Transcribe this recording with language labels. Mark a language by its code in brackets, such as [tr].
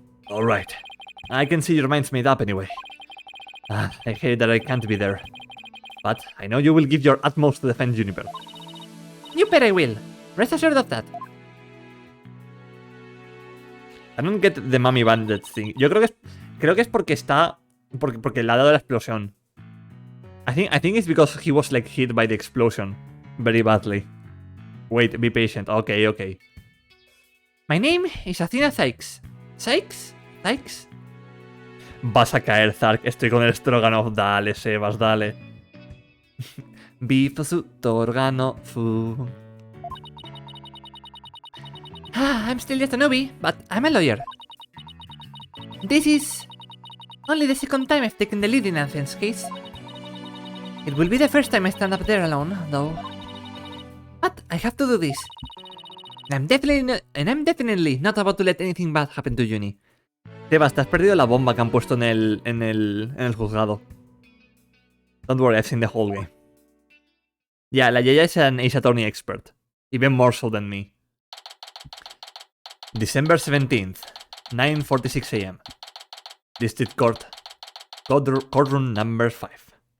[en] Alright. I can see your mind's made up anyway. I hate that I can't be there. But I know you will give your utmost to defend Juniper. You bet I will. Rest assured of that. I don't get the mommy bandit thing. [es] Yo creo que es porque está... Porque le ha dado la explosión. [en] I think it's because he was like hit by the explosion. Very badly. Wait, be patient. Okay. My name is Athena Sykes. Sykes? Sykes? [es] Vas a caer, Zark. Estoy con el Stroganoff. Dale, Sebas, dale. Bifu Torgano. [en] I'm still just a newbie, but I'm a lawyer. This is only the second time I've taken the lead in Athens' case. It will be the first time I stand up there alone, though. But I have to do this. I'm definitely not about to let anything bad happen to Juni. [es] Sebas, te has perdido la bomba que han puesto en el juzgado. [en] Don't worry, I've seen the whole game. Yeah, la Yaya is an ace attorney expert. Even more so than me. December 17th, 9:46 AM. District Court. Courtroom number 5.